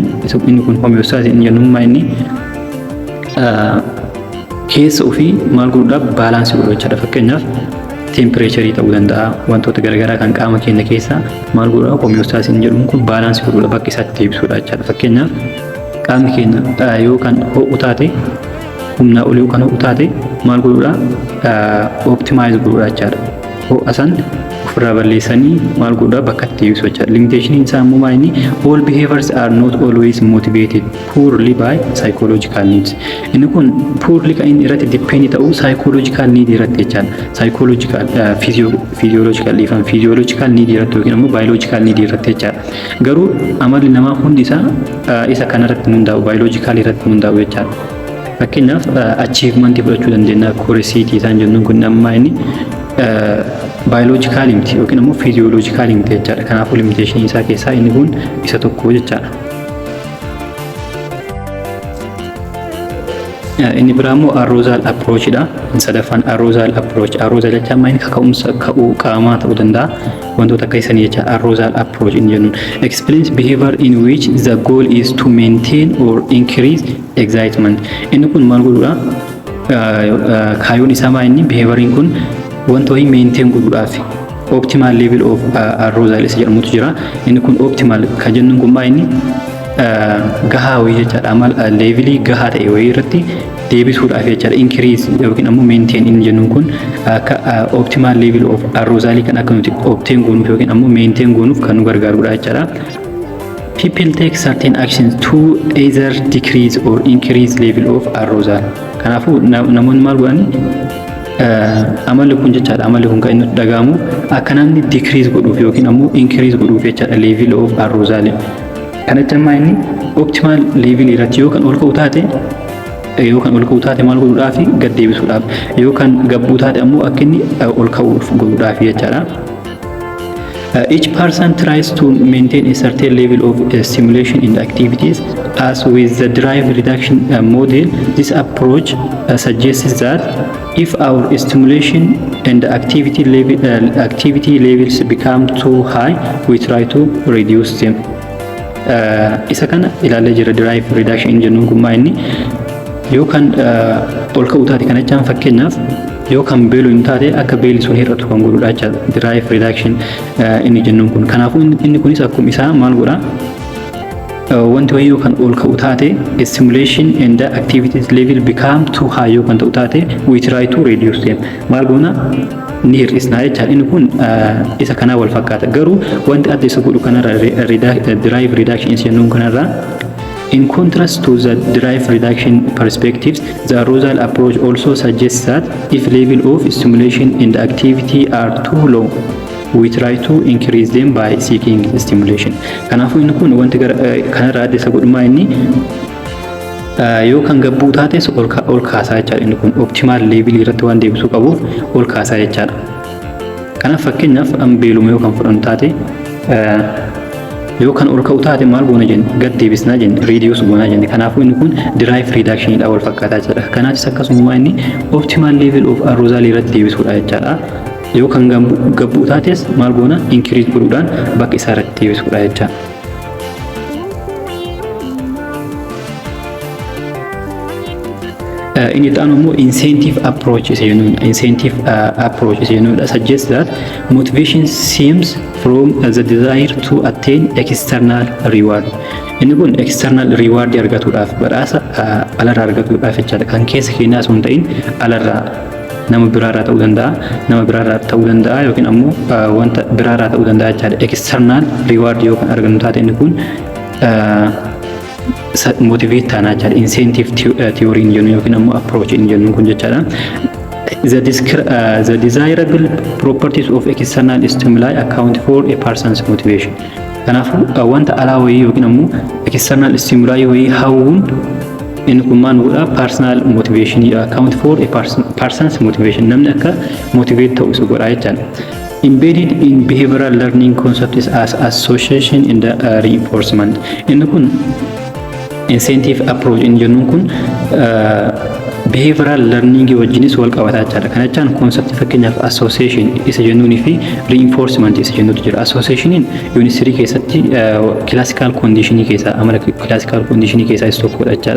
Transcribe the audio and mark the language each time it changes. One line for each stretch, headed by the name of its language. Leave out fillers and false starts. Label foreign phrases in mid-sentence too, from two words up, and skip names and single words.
Oromo: Inni kun homeostasis inni jennu inni keessa ofii maal godhuudhaaf baalaansii godhu jechaadha. Fakkeenyaaf tempereecharii ta'uu danda'a, wantoota garaagaraa kan qaama keenya keessaa maal godhuudhaaf homeostaasiin jedhamu kun baalaansii godhuudha bakka isaatti deebisuudha jechaadha. Fakkeenyaaf qaamni keenya yoo kan ho'u taate humnaa olii yoo kan ho'u taate maal godhuudha optimaayiz godhuudha jechaadha. Ho'a san ofirraa balleessanii maal godhuudha bakka itti deebisu jechaadha. Limiteeshiniin isaa immoo maal inni
English: all behaviors are not always motivated poorly by psychological needs.
Oromo: Inni kun poorly kan inni irratti depend ta'u
English: psychological need
Oromo: irratti jechaadha.
English: Psychological physiological need
Oromo: irratti yookiin immoo
English: biological need
Oromo: irratti jechaadha. Garuu amalli namaa hundi isaa isa kanarratti hundaa'u biological irratti hundaa'u jechaadha. Fakkeenyaaf achievement fudhachuu dandeenya curiosity isaan jennuun kun amma inni biological miti yookiin immoo physiological miti jechaadha. Kanaafuu limitation isaa keessaa inni kun isa tokko jechaadha. Inni biraa immoo
English: arousal approach
Oromo: dha. Sadaffaan
English: arousal approach.
Oromo: Arousal jechaan inni kaka'umsa ka'uu qaamaa ta'uu danda'a. Wantoota akka isanii jecha
English: arousal approach
Oromo: inni jennuun
English: explains behavior in which the goal is to maintain or increase excitement.
Oromo: Inni kun maal godhuudha? Kaayyoon isaa maa inni behavioriin kun wanta wayii maintain godhuudhaaf
English: optimal level of arousal
Oromo: isa jedhamutu jira. Inni kun optimal kan jennuun kun maa inni gahaa wayii jechaadha. Amal levelii gahaa ta'e wayii irratti deebisuudhaaf jechaadha. Increase yookiin ammoo maintain inni jennuun kun akka
English: optimal level of arousal
Oromo: kan akka nuti obtain goonuuf yookiin ammoo maintain goonuuf kan nu gargaarudha jechaadha.
English: People take certain actions to either decrease or increase level of arousal.
Oromo: Kanaafuu namoonni maal godhani amalli kun jechaadha. Amalli kun kan inni dhagahamu akka namni decrease godhuuf yookiin ammoo increase godhuuf jechaadha
English: level of arousal.
Oromo: Kana jechuun inni
English: optimal level
Oromo: irratti yoo kan ol ka'u taate maal godhuudhaaf gad deebisuudhaaf yoo kan gabbuu taate ammoo akka inni ol ka'uuf godhuudhaaf jechaadha.
English: Each person tries to maintain a certain level of stimulation in the activities. As with the drive reduction model, this approach suggests that if our stimulation and activity levels become too high, we try to reduce them.
Oromo: Isa kana ilaalee jira
English: drive reduction
Oromo: jennuun kun maa inni yoo kan ol ka'u taate kana jechaan fakkeenyaaf yoo kan beelu hin taate akka beeli sun hir'atu kan godhuudha jechaadha.
English: Drive reduction
Oromo: inni jennuun kun kanaafuu inni kunis akkuma isaa maal godha wanti wayii yoo kan ol ka'u taate
English: stimulation and the activities level become too high
Oromo: yoo kan ta'u taate
English: we try to reduce them
Oromo: maal goona ni hir'isnaa jechaadha. Inni kun isa kanaa wal fakkaata. Garuu wanti adda isa godhu kanarra
English: drive reduction
Oromo: isa jennuun kanarra
English: in contrast to the drive reduction perspectives, the arousal approach also suggests that if level of stimulation and activity are too low, we try to increase them by seeking stimulation.
Oromo: Kanaafuu inni kun wanti kanarra adda isa godhu maa inni yoo kan gabbuu taate ol kaasaa jechaadha. Inni kun optimal level irratti waan deebisuu qabuuf ol kaasaa jechaadha. Kanaaf fakkeenyaaf beeluma yoo kan fudhannu taate yoo kan ol ka'u taate maal goona jenne gad deebisnaa jenne reduce goonaa jenne. Kanaafuu inni kun
English: drive reduction
Oromo: dha wal fakkaataa jechaadha. Kanaatis akkasuma inni
English: optimal level of arousal
Oromo: irratti deebisuudha jechaadha. Yoo kan gabbuu taates maal goona increase godhuudhaan bakka isaa irratti deebisuudha jechaadha. Inni ta'an immoo
English: incentive approach is suggests that motivation stems from the desire to attain external reward.
Oromo: Inni kun
English: external reward
Oromo: argatuudhaaf badhaasa alarraa argatuudhaaf jechaadha. Kan keessa keenyaa osoo hin ta'in alarraa nama biraarraa ta'uu danda'a yookiin ammoo wanta biraarraa ta'uu danda'a jechaadha.
English: External reward
Oromo: yoo kan argannu taate inni kun motivate taanaa jechaadha. Incentive theory in jennu yookiin ammoo approach in jennu kun jechaadha.
English: The desirable properties of external stimuli account for a person's motivation.
Oromo: Kanaafuu wanta alaa wayii yookiin ammoo
English: external stimuli
Oromo: wayii hawwuun inni kun maal godha
English: personal motivation account for a person's motivation.
Oromo: Namni akka motivate ta'u isa godha jechaadha.
English: embedded in behavioral learning concepts as association in the reinforcement.
Oromo: Inni kun
English: incentive approach
Oromo: inni jennuun kun
English: behavioral learning
Oromo: wajjinis wal qabataa jechaadha. Kana jechaan concept fakkeenyaaf association isa jennuunii fi reinforcement isa jennuutu jira. Associationiin unit 3 keessatti
English: classical conditioning
Oromo: keessaa amala
English: classical conditioning
Oromo: keessaa isa tokkodha jechaadha.